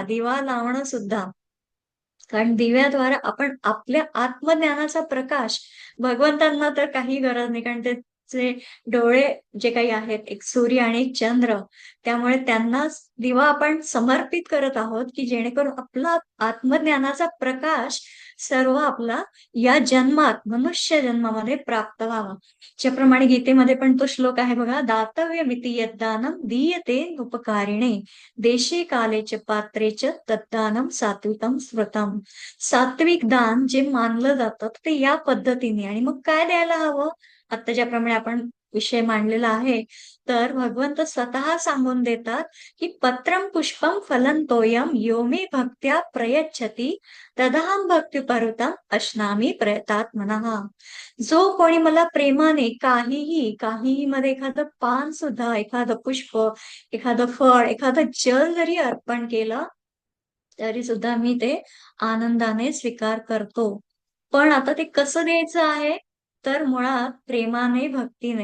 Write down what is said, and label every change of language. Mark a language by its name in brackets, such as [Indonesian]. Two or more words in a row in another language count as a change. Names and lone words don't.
[Marathi] दिवा लावणं सुद्धा, कारण दिव्याद्वारे आपण आपल्या आत्मज्ञानाचा प्रकाश, भगवंतांना तर काही गरज नाही, कारण ते डोळे जे काही आहेत, एक सूर्य आणि एक चंद्र, त्यामुळे त्यांनाच दिवा आपण समर्पित करत आहोत, की जेणेकरून आपला आत्मज्ञानाचा प्रकाश सर्व आपला या जन्मात, मनुष्य जन्मामध्ये प्राप्त व्हावा. ज्याप्रमाणे गीतेमध्ये पण तो श्लोक आहे बघा, [Sanskrit] दातव्यमिति यद्दानं दीयते उपकारिणे देशे काले च पात्रे च तद्दानं सात्विकं स्मृतम्. [Marathi] सात्विक दान जे मानलं जातं ते या पद्धतीने. आणि मग काय द्यायला हवं, आता ज्याप्रमाणे आपण विषय मांडलेला आहे. तर भगवंत स्वतः सांगून देतात की [Sanskrit] पत्रम पुष्पम फलं तोयम यो मे भक्त्या प्रयच्छति तदहं भक्तिपरुतम अश्नामी प्रयतात्मनः. [Marathi] जो कोणी मला प्रेमाने काहीही मध्ये एखादं पान सुद्धा, एखादं पुष्प, एखादं फळ, एखादं जल जरी अर्पण केलं तरी सुद्धा मी ते आनंदाने स्वीकार करतो. पण आता ते कसं द्यायचं आहे? तर मुळात प्रेमाने, भक्तीने.